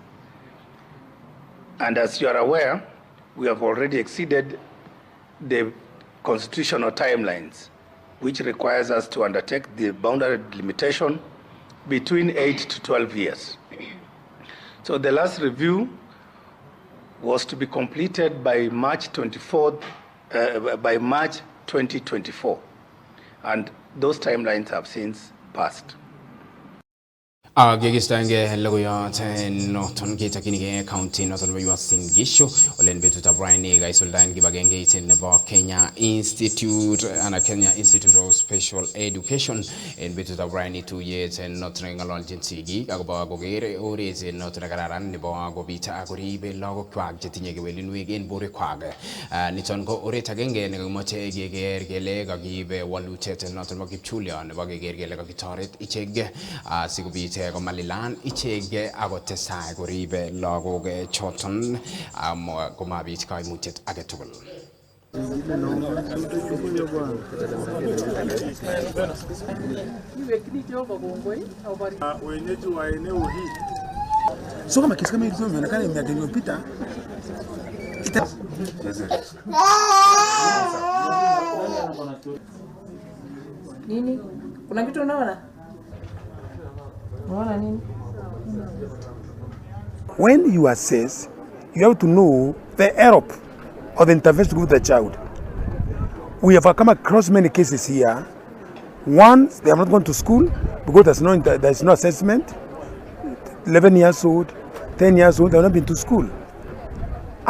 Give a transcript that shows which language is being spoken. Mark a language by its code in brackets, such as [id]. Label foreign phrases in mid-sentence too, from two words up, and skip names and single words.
[en] And as you are aware, we have already exceeded the constitutional timelines, which requires us to undertake the boundary delimitation between 8 to 12 years. So the last review was to be completed by March 2024, and those timelines have since passed. [kln] Gegistange logoyot noton ketakinige county noton nebo Uasin Gishu olen betutab Brian ga isuldaen kibagenge iten nebo Kenya Institute and Kenya Institute of Special Education en betutab Brian tuyet noton ngaloljin sigik akobo koger oret noton kararan nebo kobita akoribe lagokwak chetinye kewelinwek en borwekwak. Niton ko oret agenge nekimoche keger kele kakibe walutiet noton nebo kipchulian nebo keger kele kakitoret ichek asikobit komalilan ichek akotesai koribe lagok choton komabit kaimutiet age tugul. [sw] Wenyeji wa eneo hii so kama kesi kama hizo inaonekana miaka iliyopita nini? Kuna kitu unaona? Unaona nini? [en] When you assess, you have to know the error or the intervention with the child. We have come across many cases here. One, they have not gone to school because there's no assessment. 11 years old, 10 years old, they have not been to school.